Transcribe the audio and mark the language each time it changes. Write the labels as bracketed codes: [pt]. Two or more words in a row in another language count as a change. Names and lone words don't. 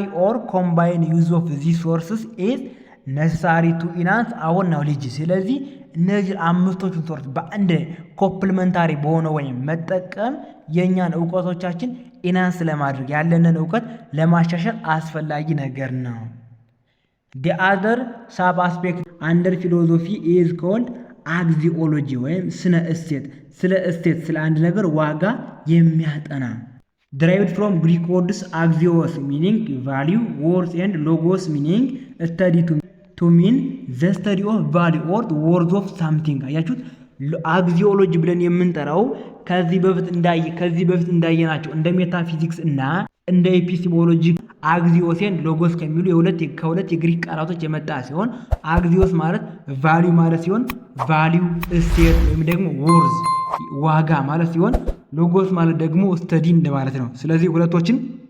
[en] or combine use of these sources is necessary to enhance our knowledge። [am] ስለዚህ እነዚህ አምስቶቹን ሶርስ በአንድ ኮምፕሊመንታሪ በሆነ ወይም መጠቀም የእኛን እውቀቶቻችን ኢናንስ ለማድረግ ያለንን እውቀት ለማሻሻል አስፈላጊ ነገር ነው። [en] The other sub aspect under philosophy is called axiology [am] ወይም ስነ እሴት። ስለ አንድ ነገር ዋጋ የሚያጠና [en] derived from Greek words axios meaning value, worth and logos meaning study to mean the study of value or the worth of something። [am] አያችሁት? አግዚዮሎጂ ብለን የምንጠራው ከዚህ በፊት እንዳየናቸው እንደ ሜታፊዚክስ እና እንደ ኤፒስቴሞሎጂ አግዚዮስን ሎጎስ ከሚሉ ከሁለት የግሪክ ቃላቶች የመጣ ሲሆን አግዚዮስ ማለት ቫልዩ ማለት ሲሆን ቫልዩ እሴት ወይም ደግሞ ወርዝ ዋጋ ማለት ሲሆን ሎጎስ ማለት ደግሞ ስተዲ እንደማለት ነው። ስለዚህ ሁለቶችን